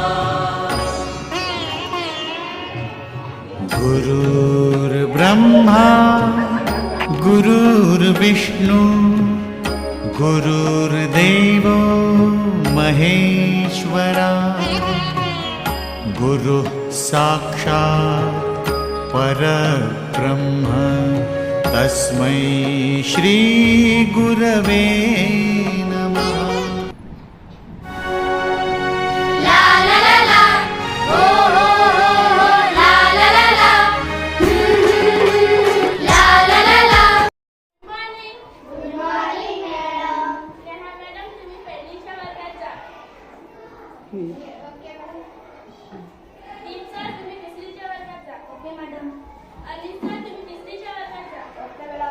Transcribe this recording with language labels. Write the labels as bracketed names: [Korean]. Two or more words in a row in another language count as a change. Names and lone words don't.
[Sanskrit] गुरुर्ब्रह्मा गुरुर्विष्णु गुरुर्देवो महेश्वरा गुरुः साक्षात् परब्रह्म तस्मै श्री गुरवे नमः। ला ला ला ला हो हो हो हो ला ला ला ला ला ला ला ला। [English] Good morning madam. [Marathi] स्नेहा मॅडम तुम्ही पहिलीच्या वर्गात जा। [English] OK madam. [Marathi] दीप सर तुम्ही तिसरीच्या वर्गात जा। [English] OK madam. [Marathi] अनिल सर तुम्ही तिसरीच्या वर्गात जा। [English] OK madam.